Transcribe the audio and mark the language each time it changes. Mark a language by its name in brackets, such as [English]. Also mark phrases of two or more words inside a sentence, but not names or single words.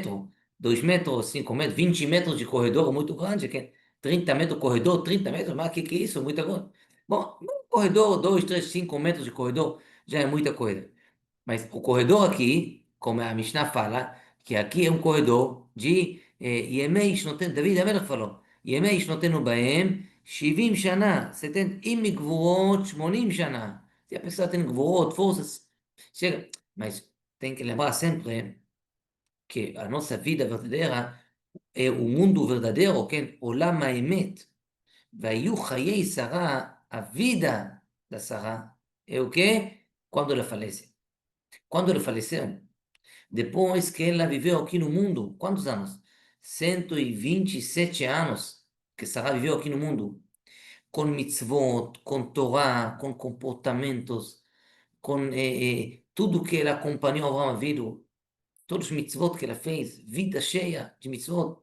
[Portuguese] 2 metros, 5 metros, 20 metros de corredor muito grande. 30 metros corredor, 30 metros, mas que é isso? Muita coisa. Bom, um corredor, 2, 3, 5 metros de corredor já é muita coisa. Mas o corredor aqui, como a Mishnah fala, que aqui é um corredor de [Hebrew] ימי שנותינו, דוד המלך [Portuguese] falou, [Hebrew] ימי שנותינו בהם 70 שנה, 70, אם מגבורות 80 שנה. [Portuguese] Se a pessoa tem gvurot, forças, chega. Mas tem que lembrar sempre que a nossa vida verdadeira é o mundo verdadeiro, [Hebrew] כן? עולם האמת. והיו חיי שרה, [Portuguese] a vida da Sara, é o quê? Quando ela falece. Quando ela faleceu, depois que ela viveu aqui no mundo, quantos anos? 127 anos que Sarah viveu aqui no mundo, com mitzvot, com Torá, com comportamentos, com tudo que ela acompanhou Abraão Avinu, todos os mitzvot que ela fez, vida cheia de mitzvot.